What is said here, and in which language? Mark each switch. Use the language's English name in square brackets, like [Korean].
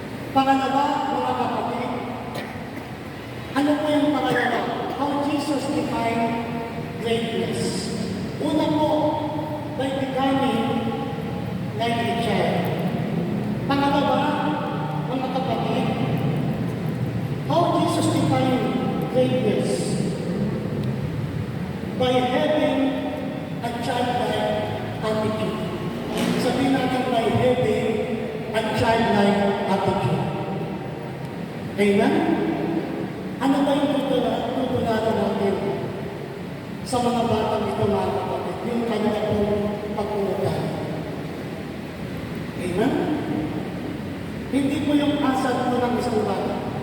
[Filipino] Pangalawa mga kapatid, ano po yung pangalawa? [English] How Jesus defined greatness. [Filipino] Una po, [English] by becoming like a child. [Filipino] Pangalawa, mga kapatid, [English] how Jesus defined greatness. By having a childlike attitude. [Filipino] Sabihin natin [English] by having a childlike attitude. [Filipino] Amen? Ano ba yung tutularan natin sa mga batang ito mga kapatid? Yung kanya pong pag-uugali. Amen? Hindi po yung asal po ng isang bata.